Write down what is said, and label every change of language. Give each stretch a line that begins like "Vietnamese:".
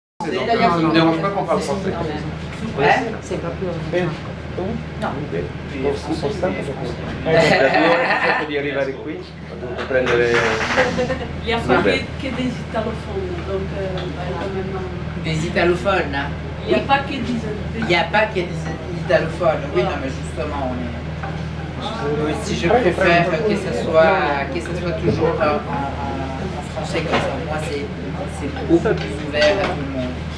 French: français, donc ça ne me dérange pas qu'on parle français. C'est pas plus
Italian: No, cerco di arrivare qui, ho dovuto prendere...
French: Il n'y a pas que des italophones, donc quand même... Des italophones? Il n'y a pas que des... Il n'y a pas que des italophones, oui, non, mais justement, moi aussi je préfère que ce soit toujours en français, comme ça, moi c'est beaucoup plus ouvert à tout le monde.